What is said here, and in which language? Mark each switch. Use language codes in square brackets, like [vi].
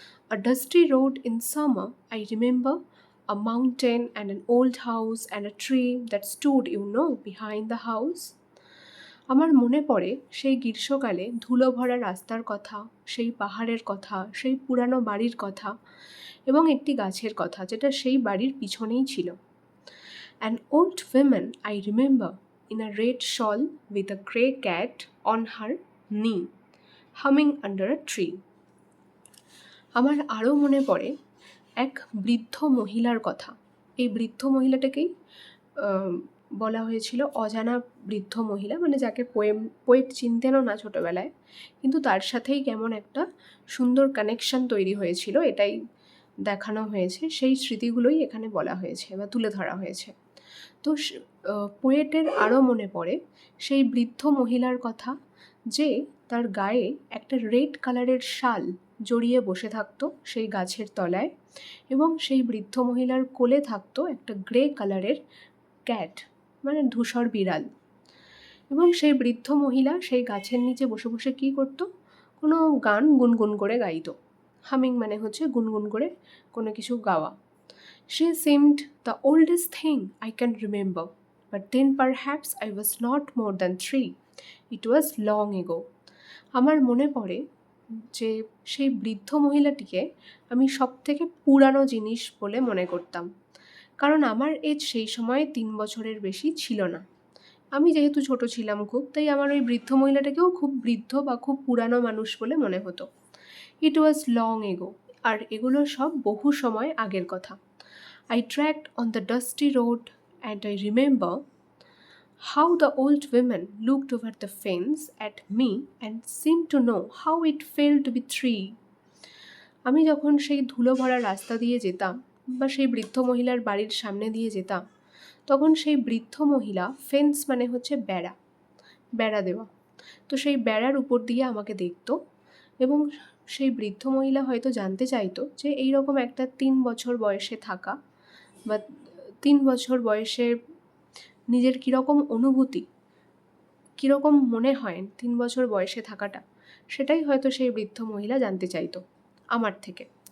[en] A dusty road in summer, I remember a mountain and an old house and a tree that stood behind the house. [bn] আমার মনে পড়ে সেই গ্রীষ্মকালে ধুলো ভরা রাস্তার কথা, সেই পাহাড়ের কথা, সেই পুরানো বাড়ির কথা, এবং একটি গাছের কথা যেটা সেই বাড়ির পিছনেই ছিল। [en] An old woman I remember in a red shawl with a grey cat on her knee, humming under a tree. [bn] আমার আরও মনে পড়ে এক বৃদ্ধ মহিলার কথা। এই বৃদ্ধ মহিলাটাকেই বলা হয়েছিল অজানা বৃদ্ধ মহিলা, মানে যাকে পোয়েট চিনতেনও না ছোটোবেলায়, কিন্তু তার সাথেই কেমন একটা সুন্দর কানেকশন তৈরি হয়েছিল, এটাই দেখানো হয়েছে। সেই স্মৃতিগুলোই এখানে বলা হয়েছে বা তুলে ধরা হয়েছে। তো পোয়েটের আরও মনে পড়ে সেই বৃদ্ধ মহিলার কথা, যে তার গায়ে একটা রেড কালারের শাল জড়িয়ে বসে থাকতো সেই গাছের তলায়, এবং সেই বৃদ্ধ মহিলার কোলে থাকতো একটা গ্রে কালারের ক্যাট, মানে ধূসর বিড়াল। এবং সেই বৃদ্ধ মহিলা সেই গাছের নিচে বসে বসে কী করতো, কোনো গান গুনগুন করে গাইতো। হামিং মানে হচ্ছে গুনগুন করে কোনো কিছু গাওয়া। [en] She seemed the oldest thing I can remember, but then perhaps I was not more than 3. It was long ago. [bn] আমার মনে পড়ে যে সেই বৃদ্ধ মহিলাটিকে আমি সবথেকে পুরানো জিনিস বলে মনে করতাম, কারণ আমার এজ সেই সময় 3 বছরের বেশি ছিল না। আমি যেহেতু ছোট ছিলাম খুব, তাই আমার ওই বৃদ্ধ মহিলাটাকেও খুব বৃদ্ধ বা খুব পুরানো মানুষ বলে মনে হতো। [en] it was long ago, [bn] আর এগুলো সব বহু সময় আগের কথা। [en] I trekked on the dusty road and I remember how the old woman looked over the fence at me and seemed to know how it felt to be 3. [bn] আমি যখন সেই ধুলো ভরা রাস্তা দিয়ে যেতাম বা সেই বৃদ্ধ মহিলার বাড়ির সামনে দিয়ে যেতাম, তখন সেই বৃদ্ধ মহিলা, ফেন্স মানে হচ্ছে বেড়া দেওয়া, তো সেই বেড়ার উপর দিয়ে আমাকে দেখতো, এবং সেই বৃদ্ধ মহিলা হয়তো জানতে চাইতো যে এইরকম একটা 3 বছর বয়সে থাকা বা 3 বছর বয়সে নিজের কীরকম অনুভূতি, কীরকম মনে হয় 3 বছর বয়সে থাকাটা, সেটাই হয়তো সেই বৃদ্ধ মহিলা জানতে চাইতো আমার থেকে।